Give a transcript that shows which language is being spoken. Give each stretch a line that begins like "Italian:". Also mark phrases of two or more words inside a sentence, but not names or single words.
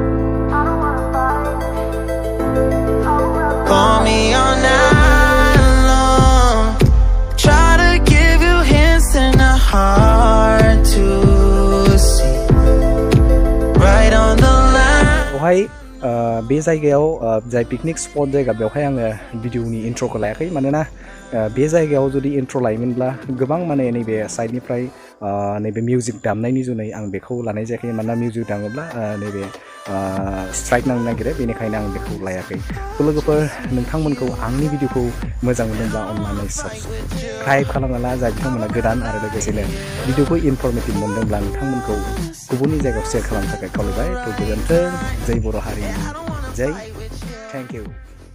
English: I don't wanna fight. I would rather call me all night long. Try to give you hints and a hard to see. Right on the line.
Bodo: बेवहाय बे जायगायाव जाय
English: picnic spot
Bodo: जायगा बेवहाय आङो
English: video intro
Bodo: लायाखै मानोना बे जायगायाव जुदि इन्ट्र' लायोमोनब्ला गोबां माने नैबे साइडनिफ्राय नैबे मिउजिक दामनायनि जुनै आं बेखौ लानाय जायाखै मानोना मिउजिक दामोब्ला नैबे स्ट्राइक नांनो नागिरो बेनिखायनो आं बेखौ लायाखै थ' लोगोफोर नोंथांमोनखौ आंनि भिडिअखौ मोजां मोनोब्ला अननानै साबस्क्राइब खालामना ला जाय बिथांमोना गोदान आरो लोगोसेनो भिडिअखौ इनफरमेटिभ मोनदोंब्ला नोंथांमोनखौ गुबुननि जायगायाव शेयार खालामनो थाखाय खावलायबाय थ' गोजोन्थों जय बर' हारिनि जय
English: thank you